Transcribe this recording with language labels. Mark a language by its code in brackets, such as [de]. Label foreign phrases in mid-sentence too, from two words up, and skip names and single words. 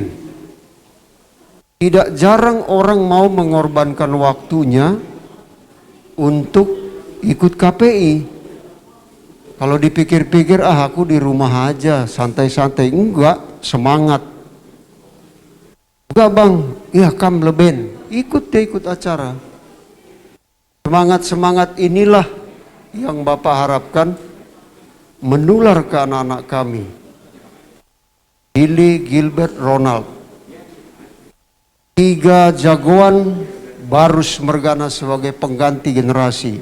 [id] Tidak jarang orang mau mengorbankan waktunya untuk ikut KPI. Kalau dipikir-pikir, aku di rumah aja, santai-santai. Enggak, semangat. Enggak bang, iya [btx] kam leben. [id] Ikut deh, ikut acara. Semangat-semangat inilah yang Bapak harapkan menular ke anak-anak kami. Billy Gilbert Ronald. 3 jagoan baru Mergana sebagai pengganti generasi.